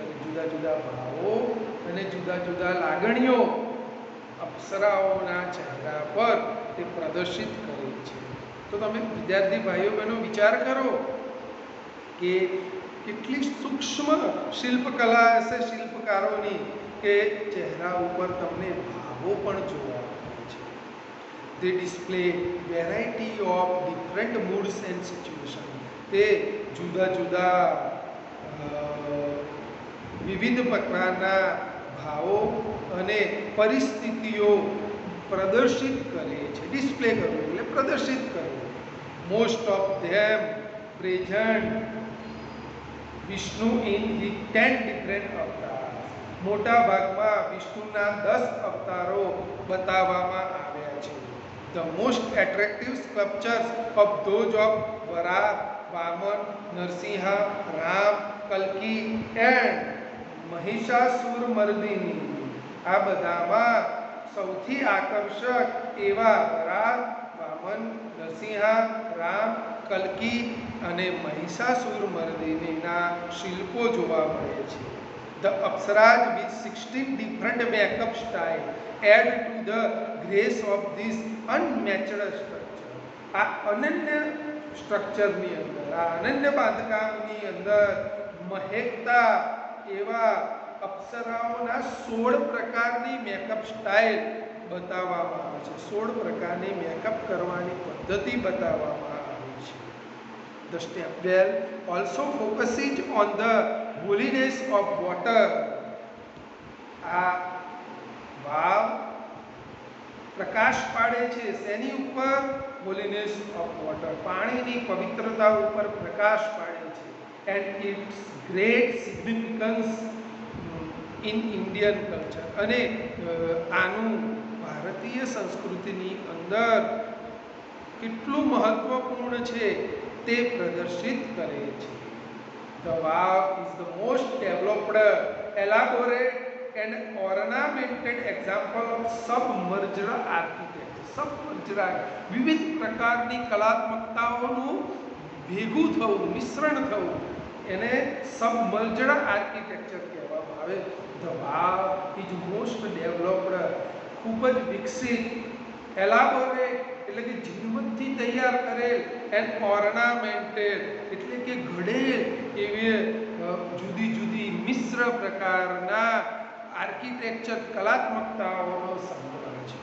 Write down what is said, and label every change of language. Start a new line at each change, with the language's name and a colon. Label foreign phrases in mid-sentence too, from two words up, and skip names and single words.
Gujarati: જુદા જુદા ભાવો અને જુદા જુદા લાગણીઓ અપ્સરાઓના ચહેરા પર તે પ્રદર્શિત કરે છે. તો તમે વિદ્યાર્થી ભાઈઓ બહેનો વિચાર કરો કે કેટલી સૂક્ષ્મ શિલ્પકલા હશે શિલ્પકારોની, કે ચહેરા ઉપર તમને ભાવો પણ જોવા મળે છે.
English: They display variety of different moods and situations.
Gujarati: તે જુદા જુદા વિવિધ પ્રકારના ભાવો અને પરિસ્થિતિઓ પ્રદર્શિત કરે છે. ડિસ્પ્લે કરવું એટલે પ્રદર્શિત કરવું.
English: Most of them present Vishnu in his 10 different avatar.
Gujarati: મોટા ભાગમાં વિષ્ણુના 10 અવતારો બતાવવામાં આવ્યા છે.
English: The most attractive sculptures of those of Varaha, Vaman, Narsimha, Ram, Kalki and Mahishasura.
Gujarati: આ બધામાં સૌથી આકર્ષક એવા વરાહ, વામન, નરસિંહા, રામ, કલ્કી અને મહિષાસુરમર્દિનીના શિલ્પો જોવા મળે છે.
English: The Apsaras with 16 different makeup style add to the grace of this unmatched structure.
Gujarati: આ અનન્ય સ્ટ્રક્ચરની અંદર, આ અનન્ય બાંધકામની અંદર મહેકતા એવા અપ્સરાઓના 16 પ્રકારની
English: makeup style
Gujarati: બતાવવામાં આવે છે. 16 પ્રકારની મેકઅપ કરવાની પદ્ધતિ બતાવવામાં આવી છે.
English: The step well also focuses on the holiness of water.
Gujarati: આ વાવ પ્રકાશ પાડે છે શેની ઉપર?
English: holiness of water,
Gujarati: પાણીની પવિત્રતા ઉપર પ્રકાશ પાડે છે.
English: and its great significance in Indian culture,
Gujarati: અને આનું ભારતીય સંસ્કૃતિની અંદર કેટલું મહત્વપૂર્ણ છે તે પ્રદર્શિત કરે છે.
English: The wow is the most developed, elaborate and ornamented example of submerged architecture. Submerged,
Gujarati: વિવિધ પ્રકારની કલાત્મકતાઓનું ભેગું થવું, મિશ્રણ થવું, એને
English: submerged architecture
Gujarati: કહેવામાં આવે.
English: The wow is most developed,
Gujarati: ખૂબ જ વિકસિત, એલાબોરેટ એટલે કે ઝીણવટથી તૈયાર કરેલ,
English: and ornamented
Gujarati: એટલે કે ઘડેલ એવી જુદી જુદી મિશ્ર પ્રકારના આર્કિટેક્ચર કલાત્મકતાઓનો સંગ્રહ છે.